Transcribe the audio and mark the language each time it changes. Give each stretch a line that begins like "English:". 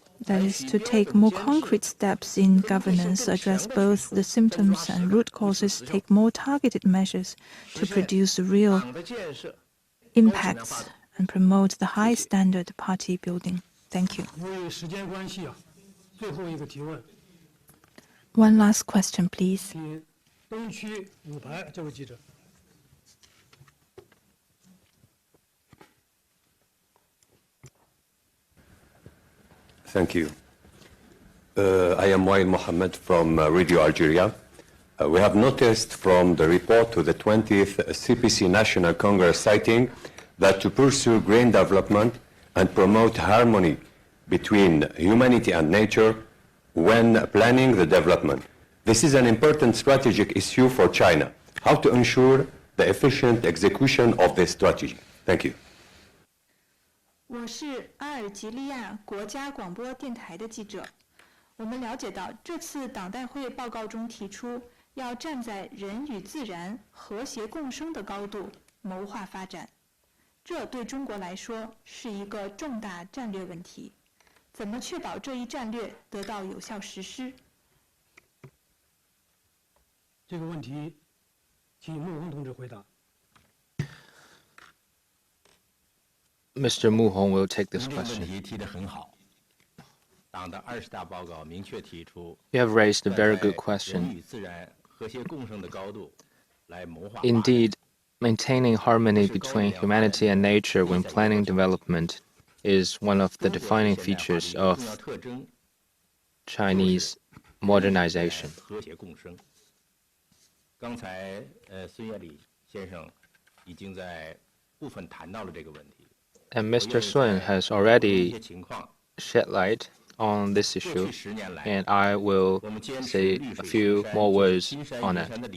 English: That is to take more concrete steps in governance, address both the symptoms and root causes, take more targeted measures to produce real impacts and promote the high standard party building. Thank you.
Chinese: 由于时间关系啊，最后一个提问，
English: One last question, please.
Chinese: 请东区5排这位记者。
English: Thank you. I am Wael Mohammed from Radio Algeria. We have noticed from the report to the 20th CPC National Congress citing that to pursue green development and promote harmony between humanity and nature when planning the development. This is an important strategic issue for China. How to ensure the efficient execution of this strategy? Thank you.
Chinese: 我是阿尔及利亚国家广播电台的记者。我们了解到，这次党代会报告中提出，要站在人与自然和谐共生的高度谋划发展。这对中国来说是一个重大战略问题。怎么确保这一战略得到有效实施？这个问题，请穆宏同志回答。
English: Mr. Mu Hong will take this question.
Chinese: 提得很好。党的20大报告明确提出，
English: You have raised a very good question.
Chinese: 人与自然和谐共生的高度来谋划。
English: Indeed, maintaining harmony between humanity and nature when planning development is one of the defining features of Chinese modernization.
Chinese: 和谐共生。刚才孙岳礼先生已经在部分谈到了这个问题。
English: And Mr. Sun has already shed light on this issue, and I will say a few more words on it.